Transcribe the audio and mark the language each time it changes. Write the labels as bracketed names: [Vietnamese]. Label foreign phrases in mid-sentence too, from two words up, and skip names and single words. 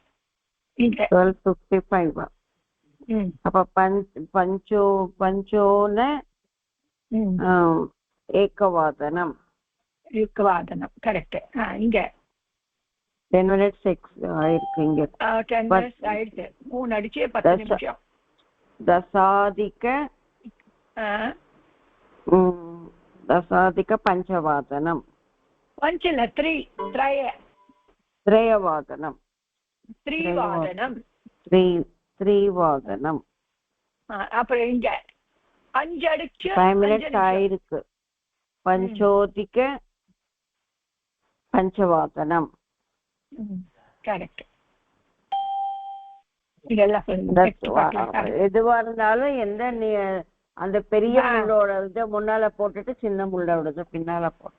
[Tamil] 12:55. [Sanskrit] அப்ப पञ्चोन एकवादनम्. [Tamil] கரெக்ட். இங்க 10 minutes ஆயிருக்கு. இங்க 10 minutes ஆயிடுச்சு. 3 அடிச்சே 10 நிமிஷம். [Sanskrit] दशाधिक पञ्चवादनं. पञ्चल 3 त्रयवादनं. 3 [Tamil] அப்புறம் இங்க 5 அடிச்சு 5 minutes ஆயிருக்கு. [Sanskrit] पञ्चाधिक पञ्चवादनम्. [Tamil] கரெக்ட். எதுவா இருந்தாலும் எந்த அந்த பெரிய முள்ளோட முன்னால போட்டுட்டு சின்ன முள்ளோட பின்னால போட்டு